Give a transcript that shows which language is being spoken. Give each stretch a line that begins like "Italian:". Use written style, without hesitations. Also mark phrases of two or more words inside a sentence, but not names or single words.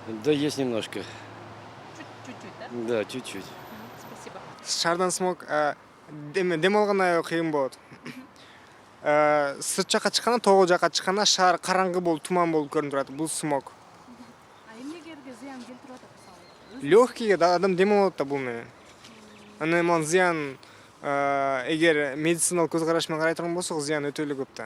Russian: Да, есть немножко. Чуть-чуть, да? Да, чуть-чуть. Спасибо.
Kyrgyz: Шаардан смог дем алган кыйын болот. Сырт жакка чыкканда, тогу жакка чыкканда шаар караңгы болуп, туман болуп көрүнүп турат. Бул смог. А эмнелерге зыян келтирип атат мисалы? Легкийге да адам дем алат да бул менен. Анан эми зыян эгер медициналык көз караш менен карай турган болсок, зыян өтө эле көп да.